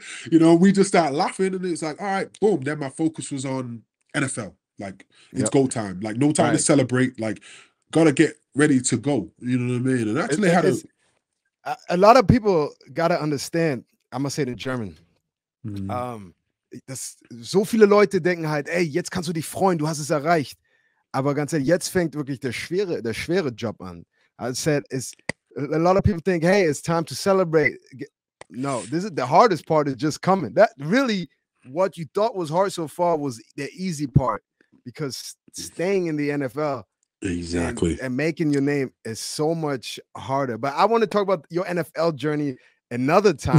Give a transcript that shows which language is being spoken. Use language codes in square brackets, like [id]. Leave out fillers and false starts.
[en] You know, we just start laughing and it's like, all right, boom. Then my focus was on NFL. Like, it's go time. Like, no time to celebrate. Like, gotta get ready to go. You know what I mean? And actually had a lot of people gotta understand, I'm gonna say it in German. [de] So viele Leute denken halt, ey, jetzt kannst du dich freuen, du hast es erreicht. Aber ganz ehrlich, jetzt fängt wirklich der schwere Job an. [en] I said, a lot of people think, hey, it's time to celebrate. No, this is the hardest part is just coming. That really, what you thought was hard so far was the easy part, because staying in the NFL exactly and making your name is so much harder. But I want to talk about your NFL journey another time.